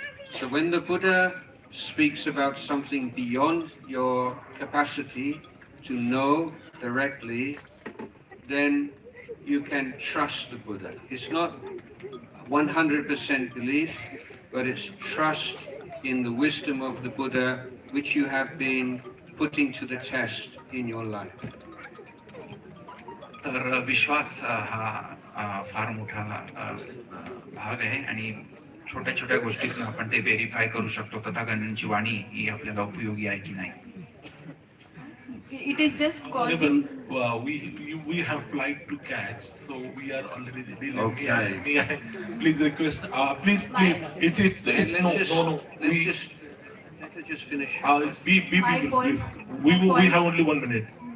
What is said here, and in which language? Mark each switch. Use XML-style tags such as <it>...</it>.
<en>So when the Buddha speaks about something beyond your capacity to know directly, then you can trust the Buddha. It's not 100% belief, but it's trust in the wisdom of the Buddha, which you have been putting to the test in your life.</en> <mr>तर विश्वास हा फार मोठा भाग आहे, आणि छोट्या छोट्या गोष्टीतून आपण ते व्हेरीफाय करू शकतो तथागतांची वाणी ही आपल्याला उपयोगी आहे की नाही.</mr> <en>It is just causing. We have flight to catch, so we are already delayed. Okay. May I please request? Please. It's no. Let us just finish. My point. We have only 1 minute.</en>